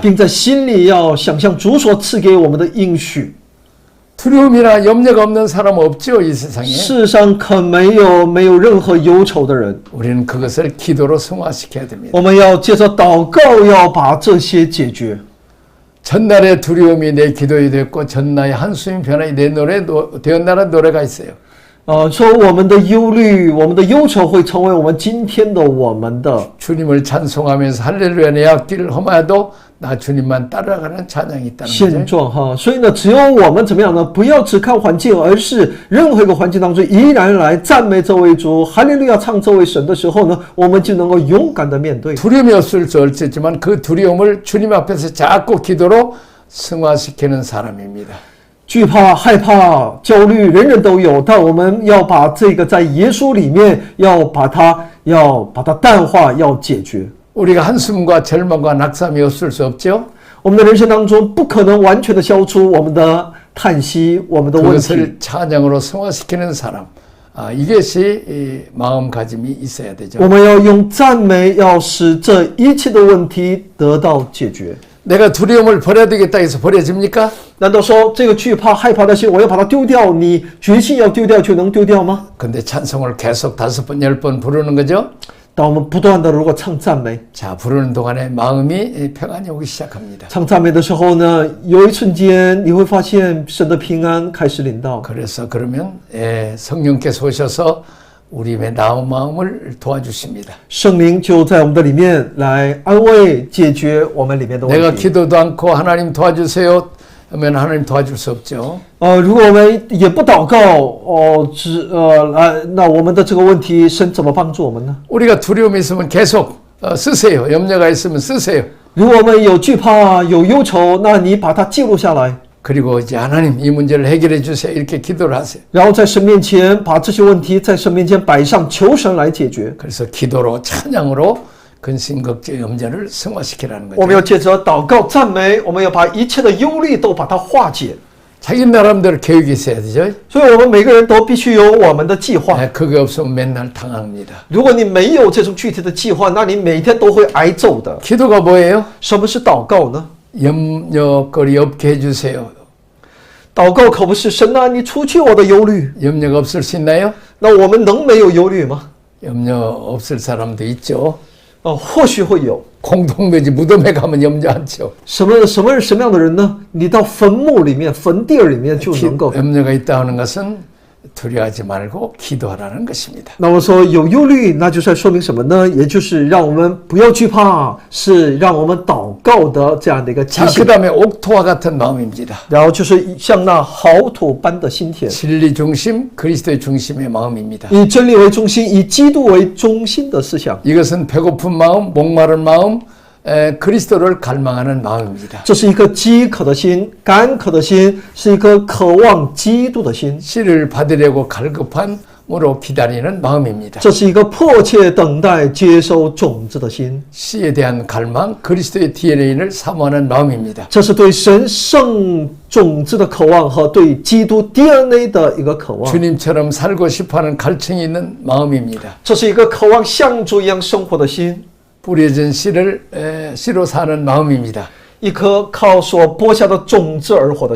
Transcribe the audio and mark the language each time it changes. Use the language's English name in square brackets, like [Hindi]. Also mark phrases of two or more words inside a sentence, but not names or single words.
[Chinese] 并在心里要想象主所赐给我们的应许。 [Korean] 두려움이나 염려가 없는 사람 없죠, 이 세상에. [Chinese] 世上可没有任何忧愁的人。 [Korean] 우리는 그것을 기도로 승화시켜야 됩니다. [Chinese] 我们要借着祷告，要把这些解决。 [Korean] 전날의 두려움이 내 기도이 됐고 전날의 한숨이 변화이 내 노래 되었나라는 노래가 있어요. [Chinese] 说我们的忧虑、我们的忧愁会成为我们今天的我们的。 [Korean] 주님을 찬송하면서 할렐루야 내 앞길을 험하여도 나 주님만 따라가는 찬양이 있다는 [Chinese] 现 [Korean] 거죠. [Chinese] 状哈，所以呢，只有我们怎么样呢？不要只看环境，而是任何一个环境当中，依然来赞美这位主，哈利路亚唱这位神的时候呢，我们就能够勇敢的面对。 [Korean] 두려움이 없을 수 없지만 그 두려움을 주님 앞에서 자꾸 기도로 승화시키는 사람입니다. [Chinese] 惧怕、害怕、焦虑，人人都有，但我们要把这个在耶稣里面，要把它淡化，要解决。 [Korean] 우리가 한숨과 절망과 낙담이 없을 수 없죠. [Chinese] 我们的人生当中不可能完全的消除我们的叹息、我们的问题。 [Korean] 그것을 찬양으로 승화시키는 사람. 이것이 마음가짐이 있어야 되죠. [Chinese] 我们要用赞美，要使这一切的问题得到解决。 [Korean] 내가 두려움을 버려야 되겠다 해서 버려집니까? [Chinese] 难道说这个惧怕、害怕的心，我要把它丢掉？你决心要丢掉就能丢掉吗？ [Korean] 근데 찬송을 계속 5번, 10번 부르는 거죠. [Chinese] 当我们不断的如果唱赞美， [Korean] 자, 부르는 동안에 마음이 평안이 오기 시작합니다. [Chinese] 唱赞美的时候呢，有一瞬间你会发现神的平安开始临到。 [Korean] 그래서 그러면 성령께서 오셔서 우리의 나온 마음을 도와주십니다. [Chinese] 圣灵就在我们的里面来安慰、解决我们里面的 [Korean] 내가 [Chinese] 问题。 [Korean] 기도도 않고 하나님 도와주세요 하면 하나님 도와줄 수 없죠. [Chinese] 如果我们也不祷告，那我们的这个问题，神怎么帮助我们呢？ [Korean] 우리가 두려움이 있으면 계속 쓰세요. 염려가 있으면 쓰세요. [Chinese] 如果我们有惧怕、有忧愁，那你把它记录下来， [Korean] 그리고 이제 하나님 이 문제를 해결해 주세요. 이렇게 기도를 하세요. [Chinese] 然后在神面前把这些问题在神面前摆上，求神来解决。 [Korean] 그래서 기도로 찬양으로 근심, 걱정, 염려를 승화시키라는 [Chinese] 我们 [Korean] 거죠. [Chinese] 要借着祷告、赞美，我们要把一切的忧虑都把它化解。 [Korean] 자기 나름대로 계획이 있어야 되죠. [Chinese] 所以，我们每个人都必须有我们的计划。 [Korean] 그게 없으면 맨날 당합니다. [Chinese] 如果你没有这种具体的计划，那你每天都会挨揍的。 [Korean] 기도가 뭐예요? [Chinese] 什么是祷告呢？ [Korean] 염려거리 없게 해주세요. [Chinese] 祷告可不是神啊，你除去我的忧虑。 [Korean] 염려가 없을 수 있나요? [Chinese] 那我们能没有忧虑吗？ [Korean] 염려 없을 사람도 있죠. [Chinese] 或许会有。 [Korean] 공동묘지 무덤에 가면 염려 않죠. [Chinese] 什么样的人呢？你到坟墓里面、坟地里面就能够。 [Korean] 염려가 있다 하는 것은 두려워하지 말고 기도하라는 것입니다. [Chinese] 那我说有忧虑，那就是在说明什么呢？也就是让我们不要惧怕，是让我们祷告的这样的一个提 [Korean] 자, [Chinese] 醒。 [Korean] 그 다음에 옥토와 같은 마음입니다. [Chinese] 然后就是像那好土般的心田， [Korean] 진리 중심, 그리스도의 중심의 마음입니다. [Chinese] 以真理为中心，以基督为中心的思想。 [Korean] 이것은 배고픈 마음, 목마른 마음, 그리스도를 갈망하는 마음입니다. [Chinese] 这是一个饥渴的心、干渴的心，是一颗渴望基督的心。 [Korean] 씨를 받으려고 갈급함으로 기다리는 마음입니다. [Chinese] 这是一个迫切等待接收种子的心， [Korean] 씨에 대한 갈망, 그리스도의 DNA를 사모하는 마음입니다. [Chinese] 这是对神圣种子的渴望和对基督 DNA 的一个渴望。 [Korean] 주님처럼 살고 싶어하는 갈증이 있는 마음입니다. [Chinese] 这是一个渴望像主一样生活的心， [Korean] 뿌려진 씨로 사는 마음입니다. [Chinese] 一颗靠所播下的种子而活的